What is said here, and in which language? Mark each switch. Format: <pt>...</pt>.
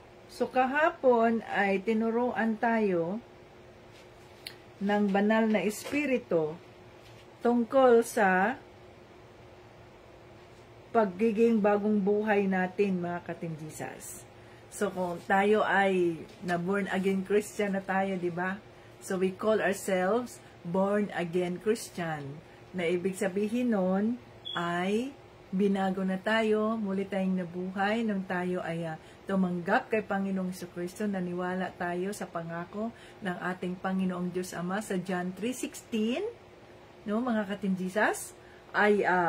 <tl>So, kahapon ay tinuruan tayo ng banal na espiritu tungkol sa pagiging bagong buhay natin, mga ka-Jesus. So, kung tayo ay na-born again Christian na tayo, di ba?</tl> <en>So, we call ourselves born again Christian.</en> <tl>Na ibig sabihin nun ay binago na tayo, muli tayong nabuhay nung tayo ay tumanggap kay Panginoong Jesucristo, naniwala tayo sa pangako ng ating Panginoong Diyos Ama sa John 3:16, no, mga ka-Jesus, ay</tl>